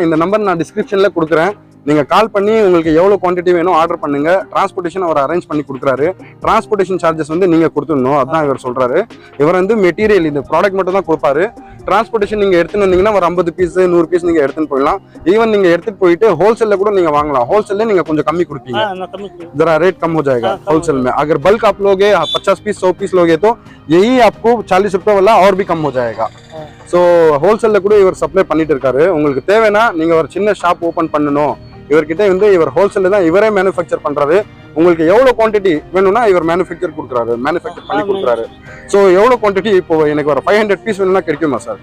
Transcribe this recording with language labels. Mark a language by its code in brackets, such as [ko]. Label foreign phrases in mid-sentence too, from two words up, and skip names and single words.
[ta] இந்த நம்பர் நான் டிஸ்கிரிப்ஷன்ல கொடுக்குறேன். நீங்க கால் பண்ணி உங்களுக்கு எவ்வளவு குவான்டிட்டி வேணும் ஆர்டர் பண்ணுங்க. டிரான்ஸ்போர்ட்டேஷன் அவர் அரேஞ்ச் பண்ணி கொடுக்குறாரு. [en] transportation charges [ta] வந்து நீங்க கொடுத்துடணும், அதான் இவர் சொல்றாரு. இவர் வந்து மெட்டீரியல் இந்த ப்ராடக்ட் மட்டும் தான் கொடுப்பாரு. டிரான்ஸ்போர்ட்டேஷன் நீங்க எடுத்துன்னு வந்தீங்கன்னா ஒரு 50 பீஸ் 100 பீஸ் நீங்க எடுத்துன்னு போயிடலாம். ஈவன் நீங்க எடுத்துட்டு போயிட்டு ஹோல்சேல்ல கூட நீங்க வாங்கலாம். ஹோல்सेल நீங்க கொஞ்சம் कमी கொடுப்பீங்க, [hi] जरा रेट कम हो जाएगा होलसेल में. अगर बल्क आप लोगे 50 पीस 100 पीस लोगे तो यही आपको 40 रुपए वाला और भी कम हो जाएगा. [ta] ஸோ ஹோல்சேல்ல கூட இவர் சப்ளை பண்ணிட்டு இருக்காரு. உங்களுக்கு தேவைன்னா நீங்க ஒரு சின்ன [en] shop open [ta] பண்ணணும், இவர்கிட்ட வந்து இவர் ஹோல்சேல்ல தான் இவரே மேனுஃபேக்சர் பண்றாரு. உங்களுக்கு எவ்வளவு குவான்டிட்டி வேணும்னா இவர் மேனுஃபேக்சர் கொடுக்குறாரு, மேனுஃபேக்சர் பண்ணி கொடுக்குறாரு. ஸோ எவ்வளவு குவான்டிட்டி இப்போ எனக்கு ஒரு 500 பீஸ் வேணும்னா கிடைக்குமா சார்?